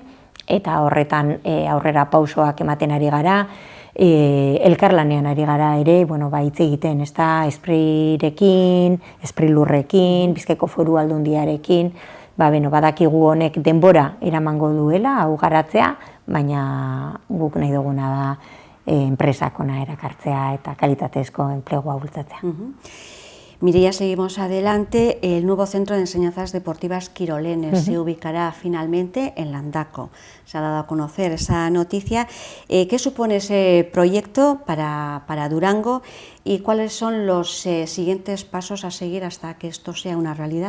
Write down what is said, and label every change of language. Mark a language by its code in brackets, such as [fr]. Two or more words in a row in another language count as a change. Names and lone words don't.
[eu] eta horretan aurrera pausoak ematen ari gara, elkarlanean ari gara ere, hitz egiten, Esprirekin, Esprilurrekin, Bizkaiko Foru Aldundiarekin, badakigu honek denbora eramango duela, hau garatzea, baina guk nahi duguna da enpresak ona erakartzea eta kalitatezko enplegua bultzatzea. [es] Mireia, seguimos adelante. El nuevo Centro de Enseñanzas Deportivas Quirolenes se ubicará finalmente en Landako. Se ha dado a conocer esa noticia. ¿Qué supone ese proyecto para Durango y cuáles son los siguientes pasos a seguir hasta que esto sea una realidad?